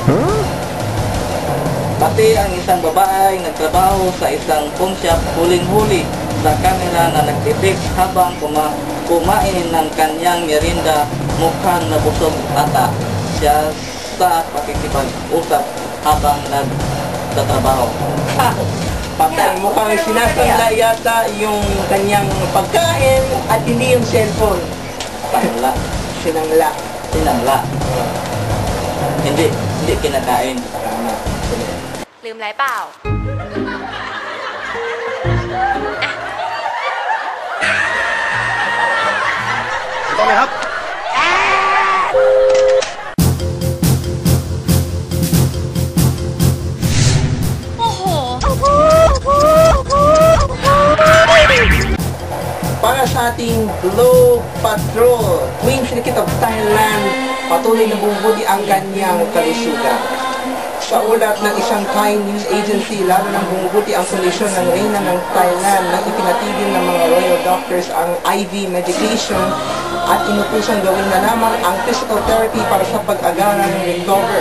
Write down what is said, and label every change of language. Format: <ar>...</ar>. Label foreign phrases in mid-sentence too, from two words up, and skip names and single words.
<tl>Pati ang isang babae nagtrabaho sa isang</tl> <en>pawn shop</en> <tl>huling-huli sa camera na nagtitik habang kumain ng kanyang merienda, mukhang nabusog ata siya sa pakikipag-usap habang nagtatrabaho. Patay, mukhang sinasangla yata yung kanyang pagkain at hindi yung cellphone. Sinangla. Sinangla. Hindi kinakain.</tl> <th>ลืมอะไรเปล่า ต้องเลยครับ โอ้โห</th> <tl>Para sa ating Globe Patrol, tuwing sinikit of Thailand, patuloy na bumubuti ang kanyang kalusugan. Sa ulat ng isang</tl> <en>Thai news agency,</en> <tl>lalo nang bumubuti ang kondisyon ng reyna ng Thailand na ipinatigil ng mga</tl> <en>royal doctors</en> <tl>ang</tl> <en>IV medication</en> <tl>at inutusan gawin na lamang ang</tl> <en>physical therapy</en> <tl>para sa pag-agaran ng recover.</tl>